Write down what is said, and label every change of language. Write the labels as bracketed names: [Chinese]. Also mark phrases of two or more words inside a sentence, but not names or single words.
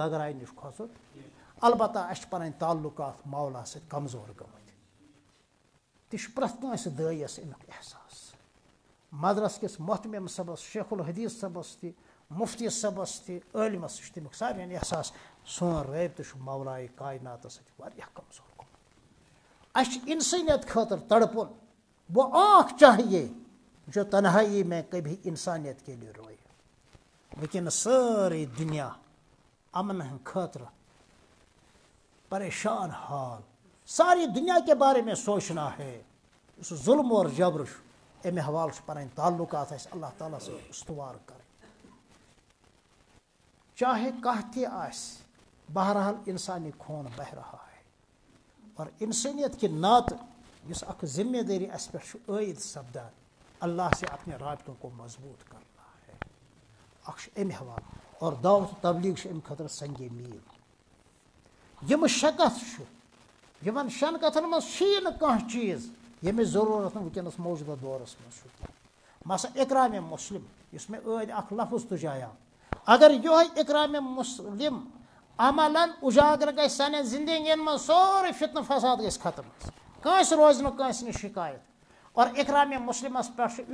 [Kashmiri] گگراے نِش کھوژُن البتہ اَسہِ چھِ پنٕنۍ تعلقات مولا سۭتۍ کمزور گٔمٕتۍ تہِ چھُ پرٛٮ۪تھ کٲنٛسہِ دٲیِس امیُک احساس مدرس کِس محتمم صٲبس شیخ الحدیث صٲبس تہِ مفتی صٲبس تہِ عٲلمس چھُ تمیُک سارنٕے احساس سون رٲبطہٕ چھُ مولایہِ کایناتس سۭتۍ واریاہ کمزور گوٚمُت اَسہِ چھِ انسٲنیت خٲطرٕ تڑپُن [Urdu] وہ آنکھ چاہیے جو تنہائی میں کبھی انسانیت کے لیے روئے [Kashmiri] وٕنکٮ۪نس سٲرٕے دُنیا امن ہٕنٛدِ خٲطرٕ [Urdu] پریشان حال ساری دنیا کے بارے میں سوچنا ہے [Kashmiri] یُس ظلم اور جبر چھُ امہِ حوالہٕ چھُ پنٕنۍ تعلقات اَسہِ اللہ تعالیٰ سۭتۍ استوار کرٕنۍ چاہے کانٛہہ تہِ آسہِ بہرحال [Urdu] انسانی خون بہ رہا ہے اور انسانیت کے ناطے [Kashmiri] یُس اکھ ذمہ دٲری اَسہِ پٮ۪ٹھ چھُ عٲید سپدان [Urdu] اللہ سے اپنے رابطوں کو مضبوط کرنا ہے [Kashmiri] اکھ چھُ امہِ حوالہٕ اور دعوت و تبلیغ چھُ امہِ خٲطرٕ سنگے میٖل یِم شےٚ کتھٕ چھُ یِمن شٮ۪ن کتھن منٛز چھُیی نہٕ کانٛہہ چیٖز ییٚمِچ ضروٗرت نہٕ وٕنکٮ۪نس موجوٗدہ دورس منٛز چھُ مثلاً اقرام مسلم یُس مےٚ ٲدۍ اکھ لفظ تُجایاو اگر یِہوے اقرام مسلم عملن اُجاگر گژھِ سانٮ۪ن زندگین منٛز سورُے فتنہٕ فساد گژھِ ختم کٲنٛسہِ روزِ نہٕ کٲنٛسہِ نِش شکایت اور اقرام مسلمس پٮ۪ٹھ چھُ